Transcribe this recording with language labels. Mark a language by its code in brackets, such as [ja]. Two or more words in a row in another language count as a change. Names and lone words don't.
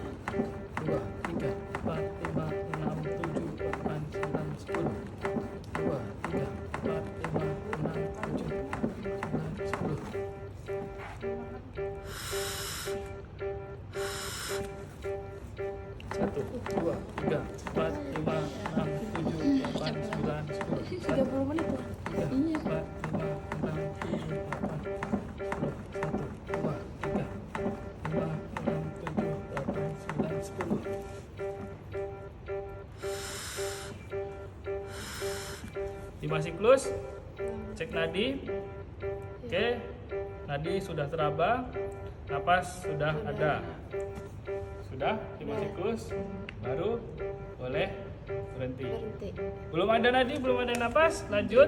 [id] 2, 3, 4, 5, 6, 7, 8, 9, 10. 2, 3, 4, 5, 6, 7, 8, 9, 10. Satu, dua, tiga, empat, lima, enam, tujuh, delapan, sembilan, 10. 30 menit tuh. Tiga, empat, lima, enam, tujuh, delapan, 10. Satu, dua, tiga, lima, enam, tujuh, delapan, sembilan, 10. Lima siklus, cek nadi. Oke, nadi sudah teraba, napas sudah ada. Sudah 5 siklus, baru boleh berhenti. Belum ada nadi, belum ada napas, lanjut